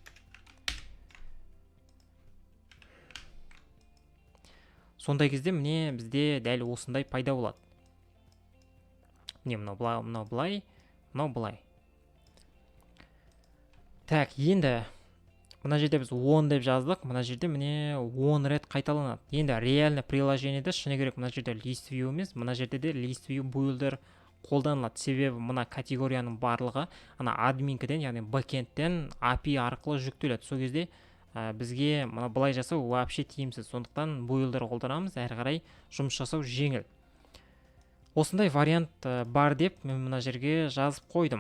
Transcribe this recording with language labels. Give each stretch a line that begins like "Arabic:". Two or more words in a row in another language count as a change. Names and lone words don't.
Kazakh: Сондай кезде міне бізде дәл осындай пайда болады. Міне мынау былай. Так, енді мына жерде біз 10 деп жаздық. Мына жерде міне 10 рет қайталанады. Енді
Russian: реальный приложениеде
Kazakh: шыны керек мына жерде
English: list view
Kazakh: емес, мына жерде де
English: list view builder
Kazakh: қолданылады. Себебі мына категорияның барлығы ана админкіден, яғни бэкэндтен API арқылы жүктеледі. Сол кезде бізге мына былай жасау вообще тиімсіз. Сондықтан builder қолданамыз, әрі қарай жұмыс жасау жеңіл. Осындай вариант бар деп мен мына жерге жазып қойдым.